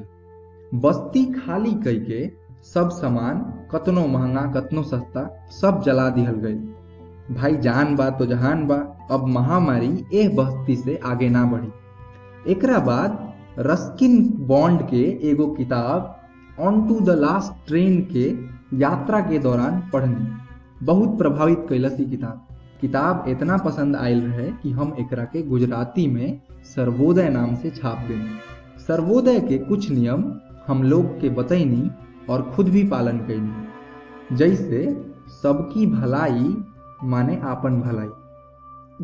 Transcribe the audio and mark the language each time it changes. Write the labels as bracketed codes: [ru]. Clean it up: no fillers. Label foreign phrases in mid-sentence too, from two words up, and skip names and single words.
[bho] बस्ती खाली कई के सब सामान कतनो महंगा कतनो सस्ता सब जला दिहल गई। भाई जान बा तो जहान बा। अब महामारी एह बस्ती से आगे ना बढ़ी। एकरा बाद रस्किन बॉन्ड के एगो किताब ऑन टू द लास्ट ट्रेन के यात्रा के दौरान पढ़नी, बहुत प्रभावित कैलस। किताब इतना पसंद आयल रहे कि हम एकरा के गुजराती में सर्वोदय नाम से छाप देनी। सर्वोदय के कुछ नियम हम लोग के बतैनी और खुद भी पालन कैनी, जैसे सबकी भलाई माने आपन भलाई।